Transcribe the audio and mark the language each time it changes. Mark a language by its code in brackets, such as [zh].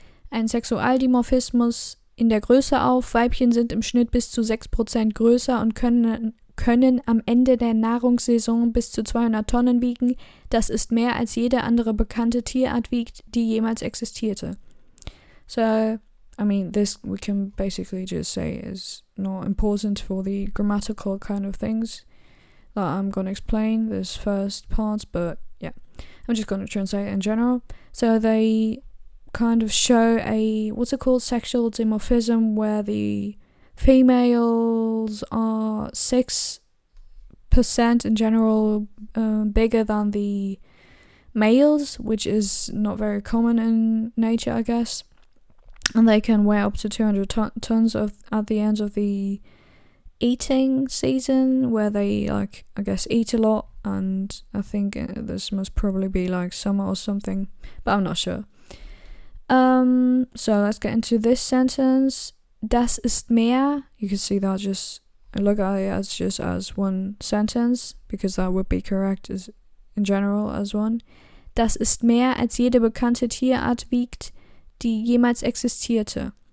[de] Ein Sexualdimorphismus in der Größe auf. Weibchen sind im Schnitt bis zu 6% größer und können am Ende der Nahrungssaison bis zu 200 Tonnen wiegen. Das ist mehr als jede andere bekannte Tierart wiegt, die jemals existierte. [en] So, I mean, this we can basically just say is not important for the grammatical kind of things that I'm going to explain, this first part, but yeah, I'm just going to translate it in general. So they kind of show a, what's it called, sexual dimorphism, where the females are 6% in general bigger than the males, which is not very common in nature, I guess. and they can weigh up to 200 tons at the end of the eating season, where they like, I guess, eat a lot. And I think this must probably be like summer or something, but I'm not sure. So let's get into this sentence. [de] Das ist mehr. [en] You can see that, just look at it as just as one sentence, because that would be correct as in general as one. [de] Das ist mehr als jede bekannte Tierart wiegt, die jemals existierte.